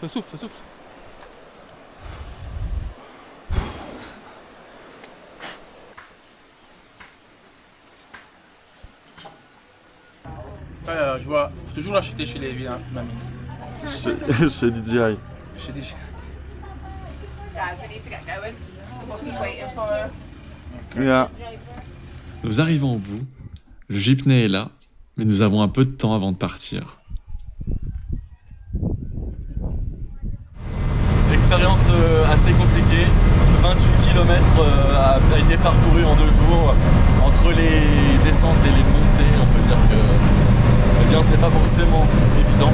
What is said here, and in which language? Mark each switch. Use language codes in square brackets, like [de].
[fr] Souffle. Ça, je vois, faut toujours l'acheter chez les mamie. Chez DJI. Chez des... [en] Guys, we need to get going. The bus is waiting for us. Yeah. [fr] Nous arrivons au bout. Le jeepney est là, mais nous avons un peu de temps avant de partir. Expérience assez compliquée. 28 km a été parcouru en 2 jours. Entre les descentes et les montées, on peut dire que c'est pas forcément évident.